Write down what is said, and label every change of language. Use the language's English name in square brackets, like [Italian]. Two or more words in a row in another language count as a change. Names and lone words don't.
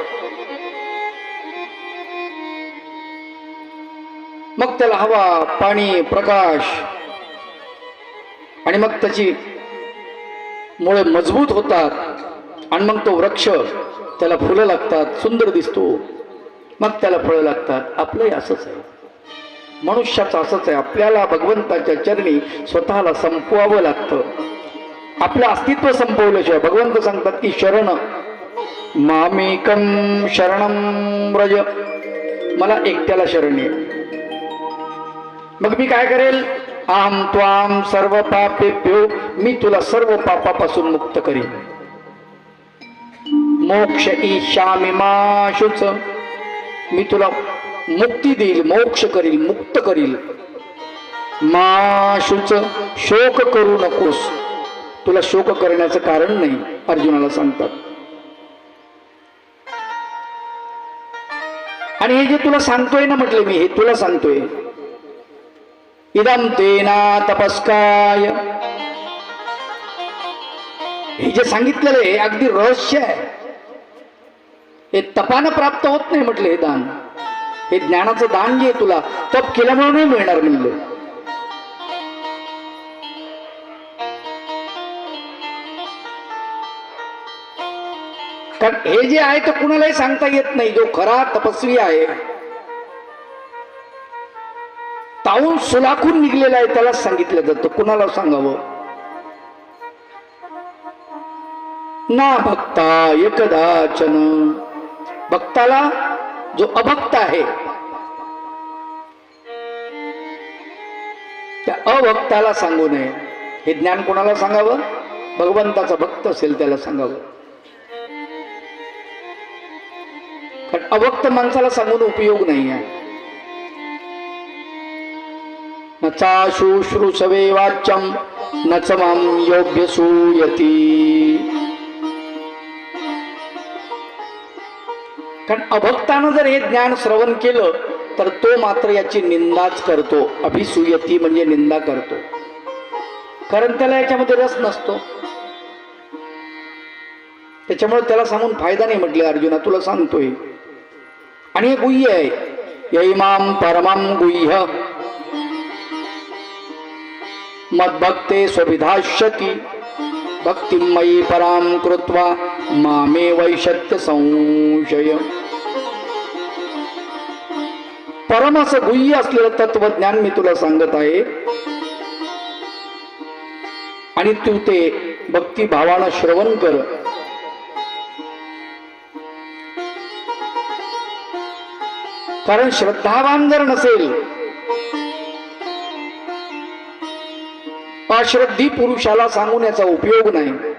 [Marathi] मग त्याला हवा पाणी प्रकाश आणि मग त्याची मुळे मजबूत होतात आणि मग तो वृक्ष त्याला फुलं लागतात सुंदर दिसतो. मग त्याला फळं लागतात. आपलंही असंच आहे. मनुष्याचं असंच आहे. आपल्याला भगवंताच्या चरणी स्वतःला संपवावं लागतं. आपलं अस्तित्व संपवल्याशिवाय भगवंत सांगतात की [Sanskrit] शरण मामेकम शरणं व्रज [Marathi] मला एकट्याला शरण ये. मग मी काय करेल [Sanskrit] अहं त्वां सर्व पापेभ्यो [Marathi] मी तुला सर्व पापापासून मुक्त करीन. [Sanskrit] मोक्ष ईशामि मा शुच [Marathi] मी तुला मुक्ती देईल मोक्ष करील मुक्त करील. [Sanskrit] मा शुच [Marathi] शोक करू नकोस तुला शोक करण्याचं कारण नाही अर्जुनाला सांगतात. आणि हे जे तुला सांगतोय ना म्हटले मी हे तुला सांगतोय [Sanskrit] इदं तेना तपस्काय [Marathi] हे जे सांगितलेलं आहे अगदी रहस्य आहे. हे तपानं प्राप्त होत नाही म्हटले हे दान. हे ज्ञानाचं दान जे तुला तप केल्यामुळे नाही मिळणार म्हणलं. कारण हे जे आहे ते कुणालाही सांगता येत नाही. जो खरा तपस्वी आहे ताऊन सुलाखून निघलेला आहे त्यालाच सांगितलं जातं. कुणाला सांगावं [Sanskrit] ना भक्ताय कदाचन. [Marathi] भक्ताला जो अभक्त आहे त्या अभक्ताला सांगू नये. हे ज्ञान कोणाला सांगावं? भगवंताचा भक्त असेल त्याला सांगावं. कारण अभक्त माणसाला सांगून उपयोग नाही आहे. [Sanskrit] न चा शुश्रूषवे वाच्यम न च मां योग्य सूयती. [Marathi] कारण अभक्तानं जर हे ज्ञान श्रवण केलं तर तो मात्र याची निंदाच करतो. अभिसूयती म्हणजे निंदा करतो, कारण त्याला याच्यामध्ये रस नसतो. त्याच्यामुळे त्याला सांगून फायदा नाही. म्हटले अर्जुना तुला सांगतोय. आणि हे गुह्य आहे. [Sanskrit] यैमाम परमं गुह्य मद्भक्ते स्वभिधास्यति भक्तिं मयि परां कृत्वा मामे वैशत्य संशय. [Marathi] परम असं गुह्य असलेलं तत्वज्ञान मी तुला सांगत आहे आणि तू ते भक्तिभावानं श्रवण कर. कारण श्रद्धावान जर नसेल, अश्रद्धी पुरुषाला सांगून याचा उपयोग नाही.